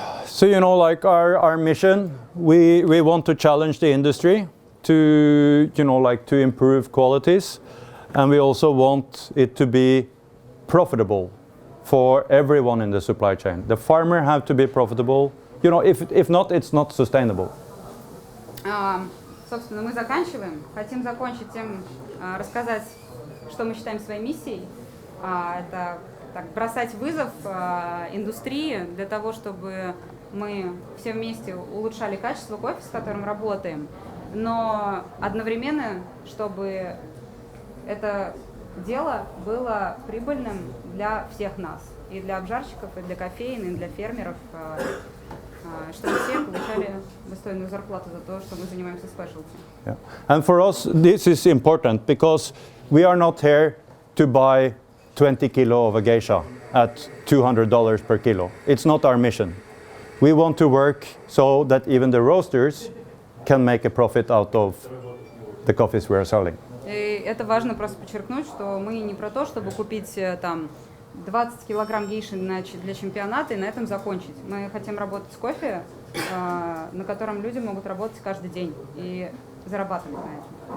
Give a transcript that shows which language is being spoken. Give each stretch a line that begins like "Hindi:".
English: So like our mission, we want to challenge the industry to to improve qualities, and we also want it to be profitable for everyone in the supply chain. The farmer have to be profitable. If not, it's not sustainable.
Russian: Собственно, мы заканчиваем. Хотим закончить тем, рассказать, что мы считаем своей миссией. Это бросать вызов индустрии для того, чтобы мы все вместе улучшали качество кофе, с которым работаем, но одновременно, чтобы это дело было прибыльным для всех нас, и для обжарщиков, и для кофеин, и для фермеров, чтобы все получали достойную зарплату за то, что мы занимаемся спешелти.
English: Yeah. And for us, this is important because we are not here to buy 20 kilo of a geisha at $200 per kilo. It's not our mission. We want to work so that even the roasters can make a profit out of the coffees we are selling.
Russian: И это важно просто подчеркнуть, что мы не про то, чтобы купить 20 килограмм гейши для чемпионата и на этом закончить. Мы хотим работать с кофе, на котором люди могут работать каждый день и зарабатывать на этом.